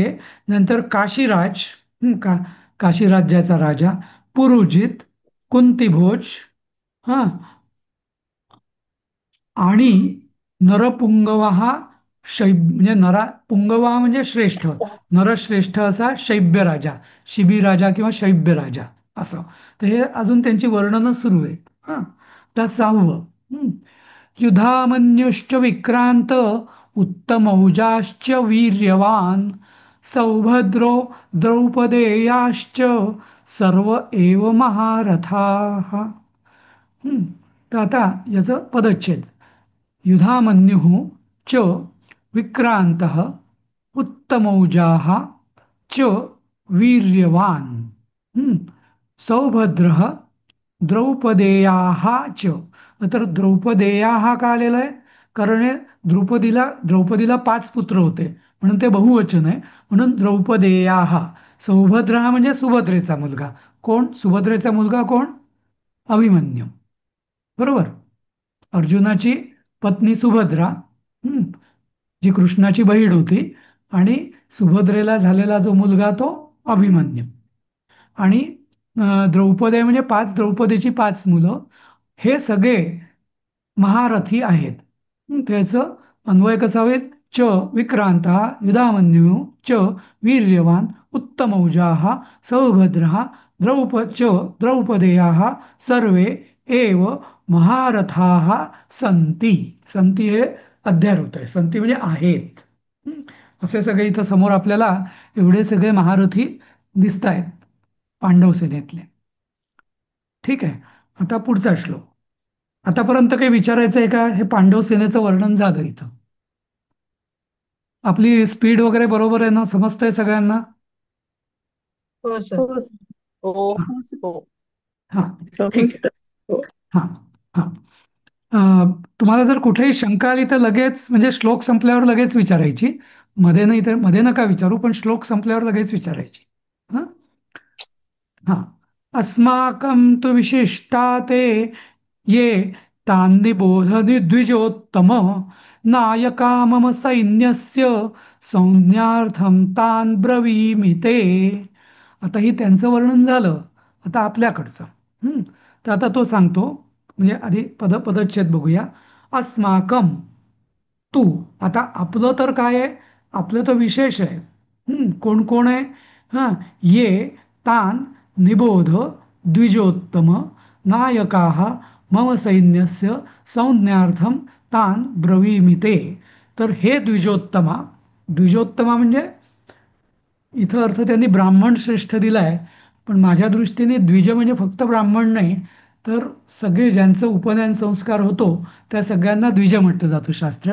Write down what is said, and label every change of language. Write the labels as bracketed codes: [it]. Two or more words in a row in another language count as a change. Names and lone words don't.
[mr] नंतर काशीराज, काशी राज्याचा राजा, पुरुजित, कुंतीभोज, हा, आणि नरपुंगवा हा म्हणजे पुंगवा म्हणजे श्रेष्ठ, नरश्रेष्ठ असा शैब्य राजा, शिबी राजा किंवा शैब्य राजा असं. तर हे अजून त्यांची वर्णनं सुरू आहेत. हा, तर 6वं, [sa] युधामन्युश्च विक्रांत उत्तमौजाश्च वीर्यवान सौभद्रो द्रौपदेयाश्च सर्व एव महारथाः. [mr] तर आता याचं पदच्छेद. [sa] युधामन्युः च विक्रान्तः उत्तमौजाः च वीर्यवान् सौभद्रः द्रौपदेयाः च. [mr] तर द्रौपदेयाः का आलेलं आहे? कारण हे द्रौपदीला 5 पुत्र होते म्हणून ते बहुवचन आहे, म्हणून द्रौपदेयाः. सौभद्र हा म्हणजे सुभद्रेचा मुलगा. कोण? सुभद्रेचा मुलगा कोण? अभिमन्यू. बरोबर. अर्जुनाची पत्नी सुभद्रा, जी कृष्णाची बहीण होती, आणि सुभद्रेला झालेला जो मुलगा तो अभिमन्यू. आणि द्रौपदी म्हणजे द्रौपदीची 5 मुलं, हे सगळे महारथी आहेत. त्याचं अन्वय कसा होईल? [sa] च विक्रांता युधामन्यू च वीर्यवान उत्तमौजाः सौभद्रः द्रौपदेयाः सर्वे एव महारथाः संती. [mr] संती हे अध्यारोत आहे. संती म्हणजे आहेत. असे सगळे इथं समोर आपल्याला एवढे सगळे महारथी दिसत आहेत पांडव सेनेतले. ठीक आहे. आता पुढचा श्लोक. आतापर्यंत काही विचारायचं आहे का? हे पांडव सेनेचं वर्णन झालं इथं. आपली स्पीड वगैरे बरोबर आहे ना? समजतंय सगळ्यांना? हो सर. हो सर. हो हा, हो हा, ठीक आहे. हा, हा. तुम्हाला जर कुठेही शंका आली तर लगेच, म्हणजे श्लोक संपल्यावर लगेच विचारायची. मध्ये नाही तर मध्ये नका विचारू, पण श्लोक संपल्यावर लगेच विचारायची. हा, हा. [sa] अस्माकं तु विशिष्टा ते ये तान्निबोध द्विजोत्तम नायका मम सैन्यस्य संज्ञार्थं तान् ब्रवीमि ते. [mr] आता ही त्यांचं वर्णन झालं. आता आपल्याकडचं. तर आता तो सांगतो. म्हणजे आधी पदच्छेद बघूया. [sa] अस्माकम, तू. [mr] आता आपलं तर काय आहे? आपलं तर विशेष आहे. कोण कोण आहे? हां, [sa] ये तान निबोध द्विजोत्तम नायकाः मम सैन्यस्य संज्ञार्थम तान ब्रवीमि ते. [mr] तर हे द्विजोत्तमा म्हणजे इथं अर्थ त्यांनी ब्राह्मण श्रेष्ठ दिलाय, पण माझ्या दृष्टीने द्विज म्हणजे फक्त ब्राह्मण नाही, तर सगळे ज्यांचं उपनयन संस्कार होतो त्या सगळ्यांना द्विज म्हटलं जातं शास्त्रात.